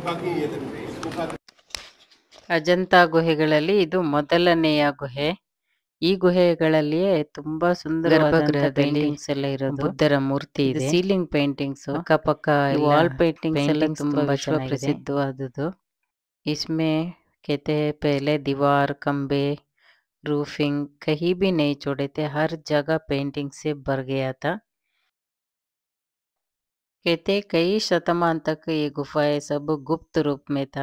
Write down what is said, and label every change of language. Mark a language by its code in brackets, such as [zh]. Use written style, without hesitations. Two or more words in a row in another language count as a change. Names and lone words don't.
[kn] ಅಜಂತ ಗುಹೆಗಳಲ್ಲಿ ಇದು ಮೊದಲನೆಯ ಗುಹೆ. ಈ ಗುಹೆಗಳಲ್ಲಿಯೇ ತುಂಬಾ ಸುಂದರವಾದ ಪೇಂಟಿಂಗ್ಸ್ ಎಲ್ಲ ಇರೋದು. ಬುದ್ಧರ ಮೂರ್ತಿ ಇದೆ, ಸೀಲಿಂಗ್ ಪೇಂಟಿಂಗ್ಸ್, ಅಕ್ಕಪಕ್ಕ ವಾಲ್ ಪೇಂಟಿಂಗ್ಸ್ ಎಲ್ಲ ತುಂಬಾ ವಿಶ್ವ ಪ್ರಸಿದ್ಧವಾದುದು. [hi] इसमें कहते हैं पहले दीवार, खंबे, रूफिंग कहीं भी नहीं छोड़े थे, हर जगह पेंटिंग से भर गया था। कहते कई शतमान तक ये गुफाएं सब गुप्त रूप में था।